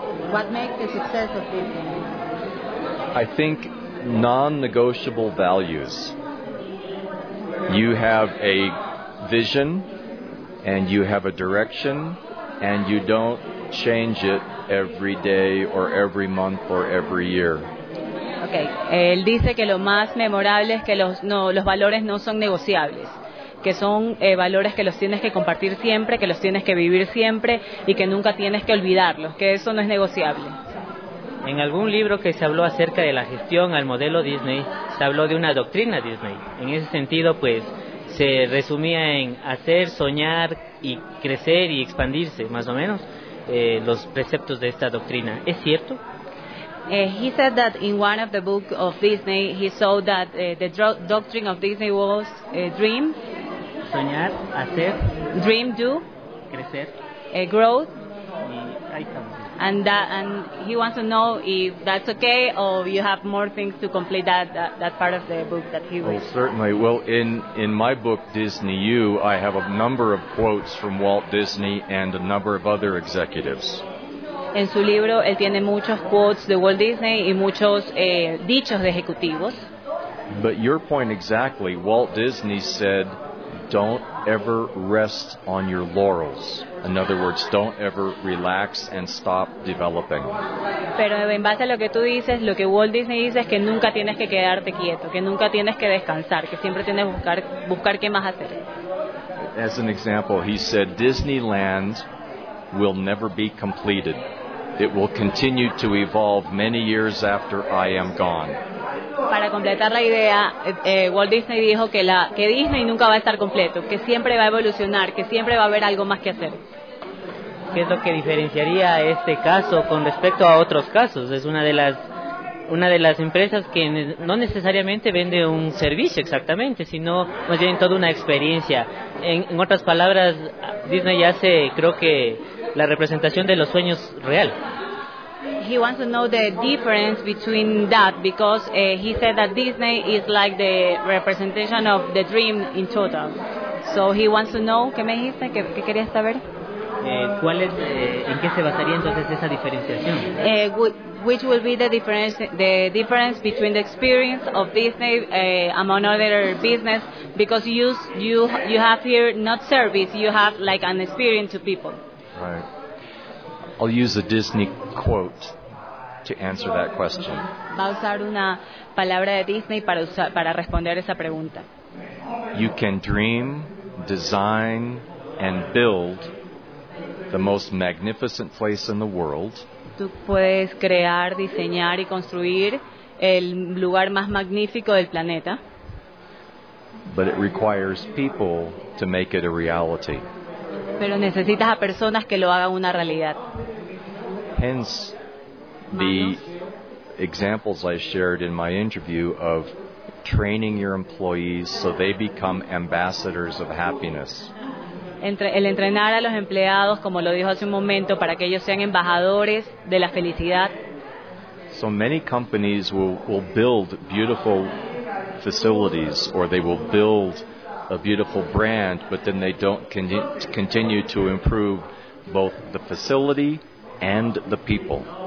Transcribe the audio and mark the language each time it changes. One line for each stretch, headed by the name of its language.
English: What makes the success of Disney? I think non-negotiable values. You have a vision and you have a direction and you don't change it every day or every month or every year.
Spanish: Okay, él dice que lo más memorable es que los valores no son negociables, que son valores que los tienes que compartir siempre, que los tienes que vivir siempre y que nunca tienes que olvidarlos, que eso no es negociable. En algún libro que se habló acerca de la gestión al modelo Disney, se habló de una doctrina Disney. En ese sentido, pues, se resumía en hacer, soñar y crecer y expandirse, más o menos, los preceptos de esta doctrina. ¿Es cierto?
English: He said that in one of the books of Disney, he saw that the doctrine of Disney was dream.
Spanish: Soñar, hacer.
English: Dream, do.
Spanish: Crecer.
English: Growth. And he wants to know if that's okay or you have more things to complete that part of the book that he wrote. Oh, certainly. Well, in my book, Disney U, I have a number of quotes from Walt Disney and a number of other executives.
Spanish: En su libro, él tiene muchos quotes de Walt Disney y muchos dichos de ejecutivos.
English: But your point exactly, Walt Disney said, don't ever rest on your laurels. In other words, don't ever relax and stop developing.
Spanish: Pero en base a lo que tú dices, lo que Walt Disney dice es que nunca tienes que quedarte quieto, que nunca tienes que descansar, que siempre tienes que buscar qué más hacer.
English: As an example, he said, Disneyland will never be completed. It will continue to evolve many years after I am gone.
Spanish: Para completar la idea, Walt Disney dijo que Disney nunca va a estar completo, que siempre va a evolucionar, que siempre va a haber algo más que hacer. ¿Qué es lo que diferenciaría este caso con respecto a otros casos? Es una de las una de las empresas que no necesariamente vende un servicio exactamente, sino más bien toda una experiencia. En otras palabras, Disney hace, creo que, la representación de los sueños real.
English: He wants to know the difference between that, because he said that Disney is like the representation of the dream in total. So he wants to know,
Spanish: ¿qué me dijiste? ¿Qué querías saber? ¿En qué se basaría entonces esa diferenciación?
English: Which will be the difference between the experience of Disney among other business, because you have here not service, you have like an experience to people. Right. I'll use a Disney quote to answer that question.
Spanish: Va a usar una palabra de Disney para responder esa pregunta.
English: You can dream, design, and build the most magnificent place in the world.
Spanish: Tú puedes crear, diseñar y construir el lugar más magnífico del planeta.
English: But it requires people to make it a reality.
Spanish: Pero necesitas a personas que lo hagan una realidad.
English: Hence the examples I shared in my interview of training your employees so they become ambassadors of happiness.
Spanish: El entrenar a los empleados, como lo dijo hace un momento, para que ellos sean embajadores de la felicidad.
English: So many companies will build beautiful facilities, or they will build a beautiful brand, but then they don't continue to improve both the facility and the people.